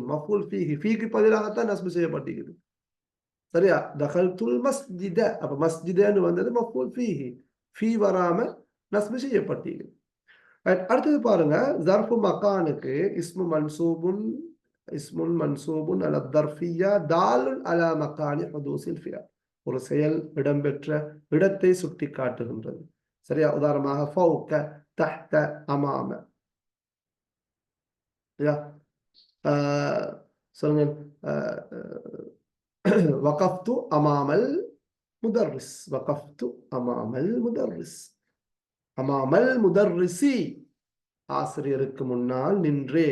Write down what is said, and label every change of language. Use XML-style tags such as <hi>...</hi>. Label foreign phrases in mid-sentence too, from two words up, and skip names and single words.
<ar>مفعول فيه,</ar> <ta>ஃபீக்கு பதிலாகத்தான் நஸ்பு செய்யப்பட்டிருக்குது சரியா.</ta> <ar>دخلت المسجد,</ar> <ta>அப்ப மஸ்ஜிதன்னு வந்தது</ta> <ar>مفعول فيه,</ar> <ta>ஃபீ வராம நஸ்பு செய்யப்பட்டிருக்குது. அடுத்தது பாருங்க,</ta> <ar>ظرف مكان اسم منصوب على ظرفية دال على مكان حدوث الفعل.</ar> <ta>ஒரு செயல் இடம்பெற்ற இடத்தை சுட்டி காட்டுகின்றது சரியா. உதாரணமாக</ta> <ar>فوق، تحت، أمام</ar> <ta>சொல்லுங்க.</ta> <ar>وقفت أمام المدرس، وقفت أمام المدرس، أمام المدرس</ar> <ta>ஆசிரியருக்கு முன்னால் நின்றே.</ta>